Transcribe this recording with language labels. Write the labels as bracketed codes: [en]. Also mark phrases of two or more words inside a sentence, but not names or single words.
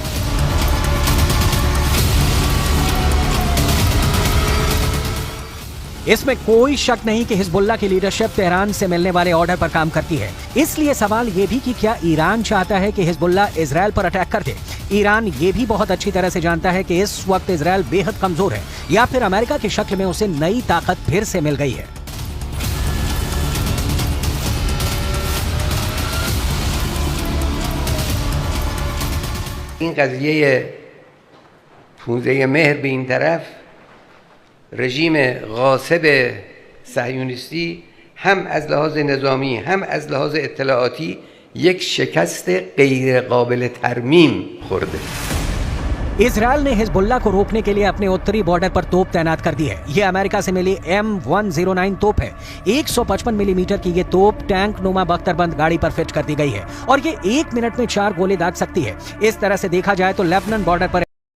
[hi] इसमें कोई शक नहीं कि हिजबुल्लाह की लीडरशिप तेहरान से मिलने वाले ऑर्डर पर काम करती है। इसलिए सवाल ये भी कि क्या ईरान चाहता है कि हिजबुल्लाह इजराइल पर अटैक कर दे? ईरान ये भी बहुत अच्छी तरह से जानता है कि इस वक्त इजराइल बेहद कमजोर है, या फिर अमेरिका की शक्ल में उसे नई ताकत फिर से मिल गई है। [fa] این قضیه پوزه مهر به این طرف رژیم غاصب صهیونیستی هم از لحاظ نظامی هم از لحاظ اطلاعاتی یک شکست غیر قابل ترمیم خورده. [hi] इजराइल ने हिजबुल्लाह को रोकने के लिए अपने उत्तरी बॉर्डर पर तोप तैनात कर दी है। ये अमेरिका से मिली M109 तोप है। 155 मिलीमीटर की ये तोप टैंक नुमा बख्तरबंद गाड़ी पर फिट कर दी गई है और ये 1 मिनट में 4 गोले दाग सकती है। इस तरह से देखा जाए तो लेबनान बॉर्डर पर